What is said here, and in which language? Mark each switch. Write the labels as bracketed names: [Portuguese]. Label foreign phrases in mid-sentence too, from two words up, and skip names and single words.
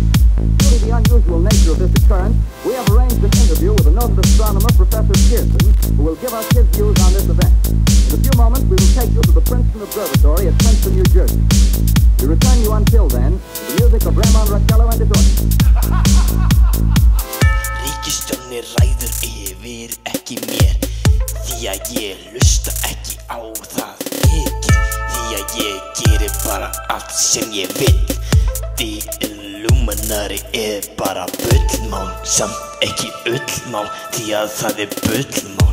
[English] Due to the unusual nature of this occurrence, we have arranged an interview with a noted astronomer, Professor Pearson, who will give us his views on this event. In a few moments, we will take you to the Princeton Observatory at Princeton, New Jersey. We return you until then to the music of Raymond Rastello and his orchestra. [Icelandic] Ríkisstjórnin ræður yfir ekki mér, því að ég hlusta ekki á það mikið, því að ég geri bara allt sem ég vill. The Illuminati bara bullmál, samt ekki ullmál, því að það bullmál.